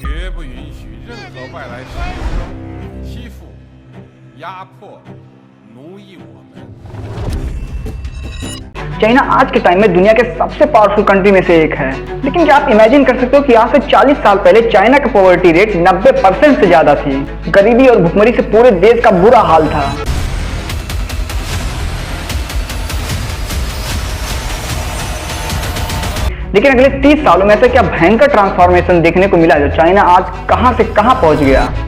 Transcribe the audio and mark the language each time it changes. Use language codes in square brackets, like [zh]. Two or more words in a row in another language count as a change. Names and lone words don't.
[zh] 不允许任何外来势力欺负、压迫、奴役我们。 [hi] चाइना आज के टाइम में दुनिया के सबसे [en] powerful country [hi] में से एक है, लेकिन क्या आप इमेजिन कर सकते हो कि आज से 40 साल पहले चाइना का [en] poverty rate [hi] 90% से ज्यादा थी। गरीबी और भुखमरी से पूरे देश का बुरा हाल था। लेकिन अगले 30 सालों में ऐसा क्या भयंकर ट्रांसफॉर्मेशन देखने को मिला जो चाइना आज कहां से कहां पहुंच गया।